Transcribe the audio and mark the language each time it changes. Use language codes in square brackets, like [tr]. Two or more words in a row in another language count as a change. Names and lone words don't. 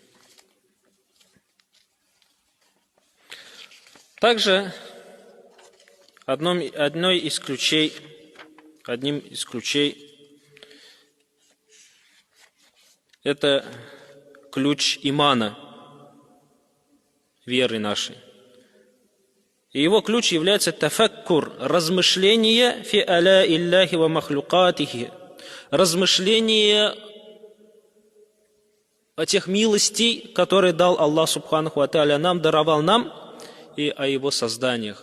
[ru] Также одним из ключей это ключ имана, веры нашей. И его ключ является тафаккур, размышление [ar] في آلاء الله ومخلوقاته, [ru] размышление о тех милостей, которые дал Аллах [ar] سبحانه وتعالى [ru] нам, даровал нам, и о его созданиях.